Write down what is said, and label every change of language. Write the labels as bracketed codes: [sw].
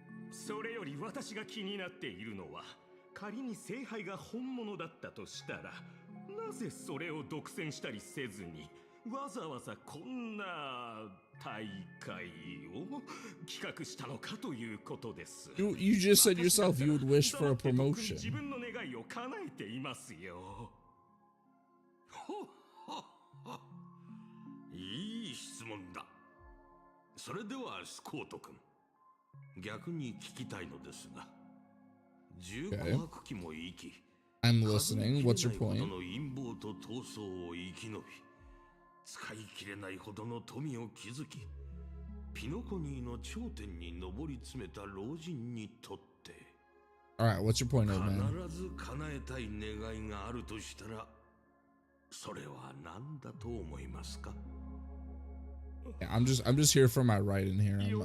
[ja] それより私が気になっているのは、仮に聖杯が本物だったとしたら、なぜそれを独占したりせずにわざわざこんな大会を企画したのかということです。 [en] You just said yourself you would wish for a promotion. [ja] 自分の願いを叶えていますよ。いい質問だ。それではスコート君、逆に聞きたいのですが、15泊期も生き、 [en] I'm listening. What's your point? [ja] の陰謀と闘争を生き延び、使い切れないほどの富を築き、ピノコニーの頂点に上り詰めた老人にとって、 [en] Alright, what's your point, old man? [ja] 必ず叶えたい願いがあるとしたら、それは何だと思いますか？ [en] Yeah, I'm just here for my right in here.